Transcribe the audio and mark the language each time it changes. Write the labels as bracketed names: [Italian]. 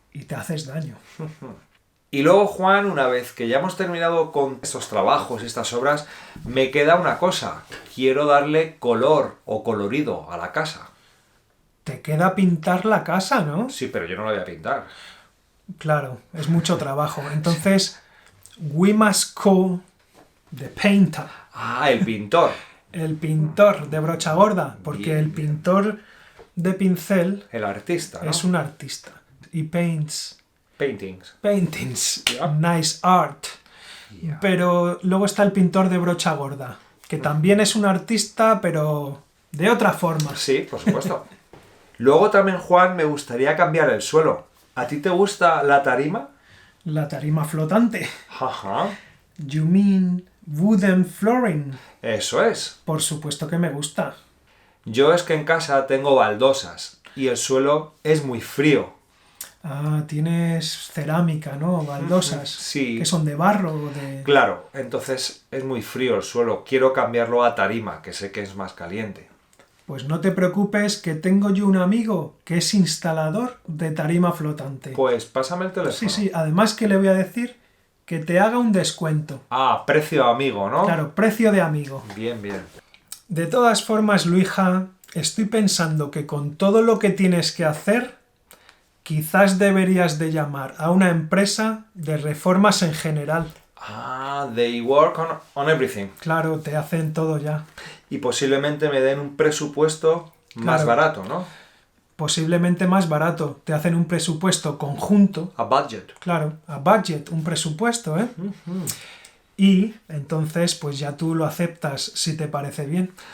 [Spanish] y te haces daño. Y luego, Juan, una vez que ya hemos terminado con estos trabajos, estas obras, me queda una cosa. Quiero darle color o colorido a la casa. Te queda pintar la casa, ¿no? Sí, pero yo no la voy a pintar. Claro, es mucho trabajo. Entonces, [English] we must call the painter, [Spanish] Ah, el pintor. el pintor de brocha gorda, porque Bien, el pintor de pincel El artista, ¿no? es un artista y paints [English] Paintings. paintings, Yeah. nice art. Yeah. [Spanish] Pero luego está el pintor de brocha gorda, que también es un artista, pero de otra forma. Sí, por supuesto. Luego también, Juan, me gustaría cambiar el suelo. ¿A ti te gusta la tarima? La tarima flotante. Ajá. [English] You mean wooden flooring? [Spanish] Eso es. Por supuesto que me gusta. Yo es que en casa tengo baldosas y el suelo es muy frío. Ah, tienes cerámica, ¿no? Baldosas. Sí. Que son de barro o de... Claro, entonces es muy frío el suelo. Quiero cambiarlo a tarima, que sé que es más caliente. Pues no te preocupes, que tengo yo un amigo que es instalador de tarima flotante. Pues pásame el teléfono. Sí, sí. Además que le voy a decir que te haga un descuento. Ah, precio amigo, ¿no? Claro, precio de amigo. Bien, bien. De todas formas, Luija, estoy pensando que con todo lo que tienes que hacer, quizás deberías de llamar a una empresa de reformas en general. [English] Ah, they work on everything. [Spanish] Claro, te hacen todo ya. Y posiblemente me den un presupuesto más Claro. barato, ¿no? Posiblemente más barato. Te hacen un presupuesto conjunto. [English] A budget. [Spanish] Claro, [English] a budget, [Spanish] un presupuesto, ¿eh? Y entonces, pues ya tú lo aceptas si te parece bien.